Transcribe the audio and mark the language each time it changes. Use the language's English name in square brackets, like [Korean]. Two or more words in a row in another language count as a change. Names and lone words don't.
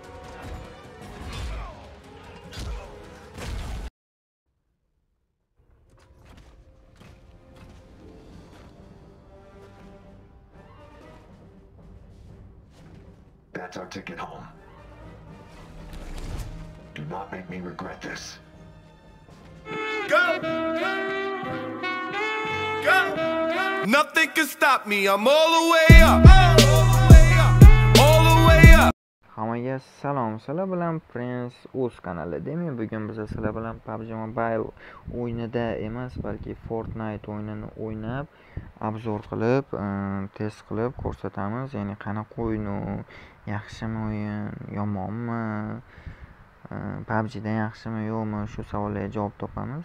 [English] That's our ticket home. Do not make me regret this. Go! Go! Nothing can stop me. I'm all the way up. All the way up. [Uzbek] Hammaga salom, sizlar bilan Prince o'z kanali. Demak, bugun biz sizlar bilan PUBG Mobile o'yinida emas, balki Fortnite o'yinini o'ynab, obzor qilib, test qilib ko'rsatamiz. Ya'ni qanaqa o'yin u, yaxshimi o'yin, yomonmi, PUBG dan yaxshimi, yo'qmi, shu savollarga javob topamiz.